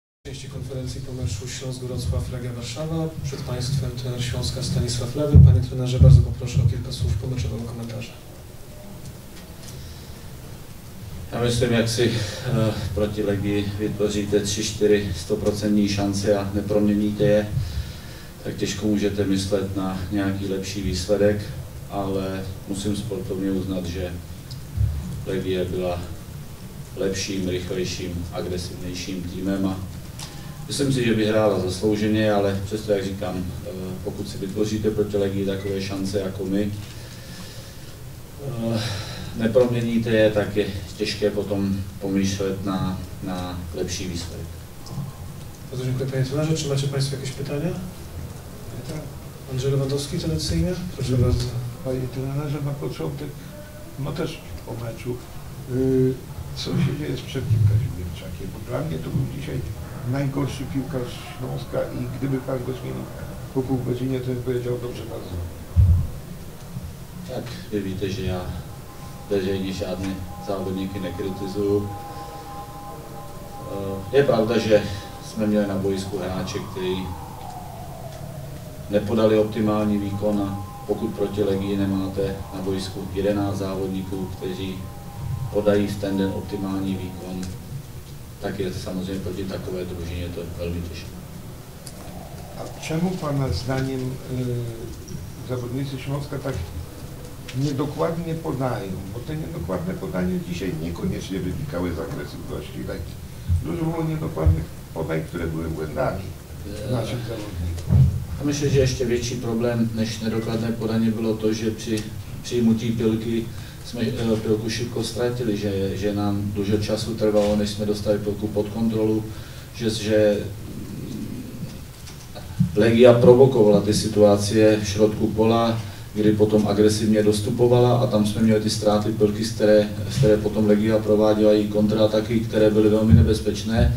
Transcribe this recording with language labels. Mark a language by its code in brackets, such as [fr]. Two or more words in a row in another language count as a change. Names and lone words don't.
[pl] Części konferencji po meczu Śląsk-Wrocław, Legia Warszawa. Przed Państwem trener Śląska Stanisław Lewy. Panie trenerze, bardzo poproszę o kilka słów pomeczowego komentarza. [cs] Já myslím, jak si proti Legii vytvoříte 3-4 100% šance a neproměníte je, tak těžko můžete myslet na nějaký lepší výsledek, ale musím sportovně uznat, že Legie byla lepším, rychlejším, agresivnějším týmem a myslím si, že vyhrála zaslouženě, ale přesto, jak říkám, pokud si vytvoříte proti Legii takové šance jako my, neproměníte je, tak je těžké potom pomýšlet na lepší výsledek. [pl] Bardzo dziękuję, panie trenerze. Czy macie Państwo jakieś pytania? Andrzej Lewandowski tradycyjnie? Proszę bardzo. Panie trenerze, na początek, no też o meczu, co się dzieje z Przemkiem Kazimierczakiem? Bo dla mnie to był dzisiaj najgorszy piłkarz Śląska i gdyby pan go zmienił po pół godzinie, to bym powiedział dobrze bardzo. [cs] Tak, vy víte, že já veřejně žádné závodníky nekritizuju. Je pravda, že jsme měli na boisku hráče, kteří nepodali optimální výkon a pokud proti Legii nemáte na boisku 11 závodníků, kteří podají v ten den optimální výkon, tak je samozřejmě proti takové družině to velmi těžké. [pl] A czemu pana zdaniem zawodnicy Śląska tak niedokładnie podają? Bo te niedokładne podania dzisiaj niekoniecznie wynikały z agresywności Legii. Dużo było niedokładnych podań, które były błędami naszych zawodników. [cs] A myslím, že ještě větší problém než nedokladné podaně bylo to, že při přijmutí pilky jsme pilku šibko ztratili, že nám dlouho času trvalo, než jsme dostali pilku pod kontrolu, že Legia provokovala ty situace v [pl] šrotku pola, [cs] kdy potom agresivně dostupovala a tam jsme měli ty ztráty pilky, z které potom Legia prováděla i kontraataky, které byly velmi nebezpečné.